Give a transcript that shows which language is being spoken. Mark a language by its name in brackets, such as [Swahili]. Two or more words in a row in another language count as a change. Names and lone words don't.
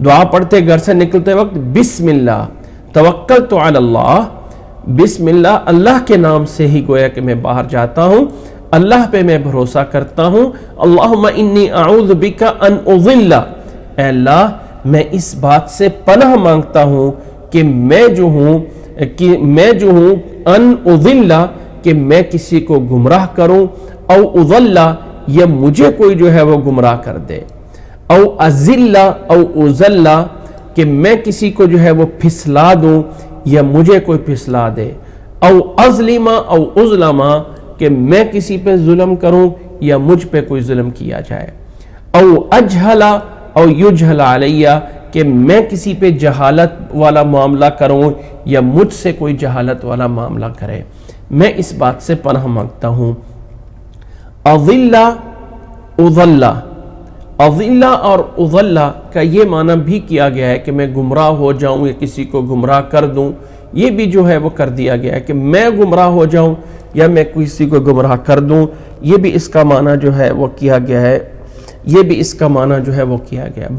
[Urdu] دعا پڑھتے گھر سے نکلتے وقت [Arabic] بسم اللہ توکلت علی اللہ، بسم اللہ، [Urdu] اللہ کے نام سے ہی گویا کہ میں باہر جاتا ہوں، اللہ پہ میں بھروسہ کرتا ہوں، [Arabic] اللہم انی اعوذ بک ان اضل، [Urdu] اے اللہ میں اس بات سے پناہ مانگتا ہوں کہ میں جو ہوں ان اضل، کہ میں کسی کو گمراہ کروں، او اضل، یا مجھے کوئی جو ہے وہ گمراہ کر دے، او [Arabic] ازل او ازل، [Urdu] کہ میں کسی کو جو ہے وہ پھسلا دوں یا مجھے کوئی پھسلا دے، [Arabic] او اظلم او اظلم، [Urdu] کہ میں کسی پہ ظلم کروں یا مجھ پہ کوئی ظلم کیا جائے، [Arabic] او اجہل او یجہل علی، [Urdu] کہ میں کسی پہ جہالت والا معاملہ کروں یا مجھ سے کوئی جہالت والا معاملہ کرے، میں اس بات سے پناہ مانگتا ہوں۔ [Arabic] اضل اضل، [Urdu] اضل اور اضل کا یہ معنی بھی کیا گیا ہے کہ میں گمراہ ہو جاؤں یا کسی کو گمراہ کر دوں، یہ بھی جو ہے وہ کر دیا گیا ہے کہ میں گمراہ ہو جاؤں یا میں کسی کو گمراہ کر دوں، یہ بھی اس کا معنی جو ہے وہ کیا گیا ہے، یہ بھی اس کا معنی جو ہے وہ کیا گیا ہے۔